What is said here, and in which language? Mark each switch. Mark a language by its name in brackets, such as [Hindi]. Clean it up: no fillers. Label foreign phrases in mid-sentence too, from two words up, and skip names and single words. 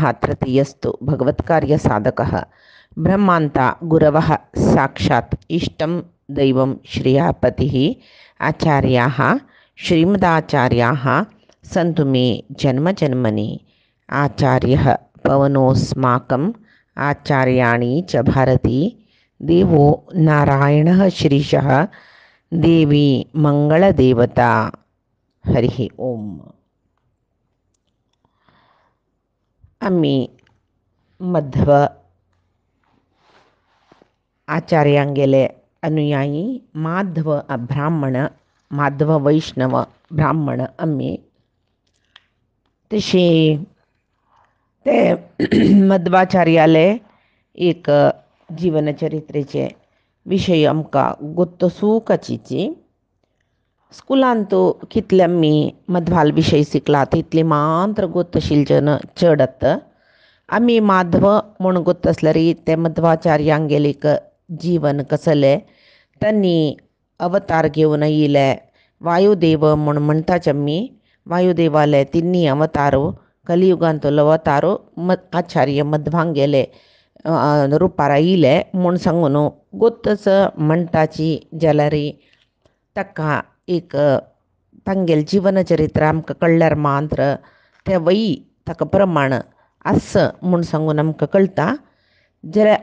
[Sanskrit] तृतीयस्तु भगवत्कार्यसाधकः ब्रह्मान्ता गुरवः साक्षात् इष्टं दैवं श्रियापतिः आचार्याः श्रीमदाचार्याः सन्तु मे जन्मजन्मनि आचार्यः पवनोऽस्माकम् आचार्याणि च भारती देवो नारायणः श्रीशः देवी मंगलदेवता। हरि ओम। [Konkani] आम्ही मध्व आचार्यांगेले अनुयायी माधव ब्राह्मण माधव वैष्णव ब्राह्मण आम्ही तसे ते मध्वाचार्याले एक जीवनचरित्रेचे विषय आमकां गोत्तसू कचिची स्कुलांतू कितले आमी मध्वाल विषय शिकला तितले मात्र गोत्तशिलचन चडत आमी माधव म्हूण गोत्त आसल्यार ते मध्वाचार्यांगेलीक जीवन कसले त्यांनी अवतार घेवन येयले वायुदेव म्हूण म्हणटाच आमी वायुदेवाले तिन्नी अवतारो कलियुगांतलो अवतारो आचार्य मध्वांगेले रुपार येयले म्हूण सांगून गोत्तच म्हणटाची जाल्यार ताका एक तांगेल जीवनचरित्र आमकां कळल्यार मात्र ते वयी ताका प्रमाण आस म्हूण सांगून आमकां कळटा जाल्यार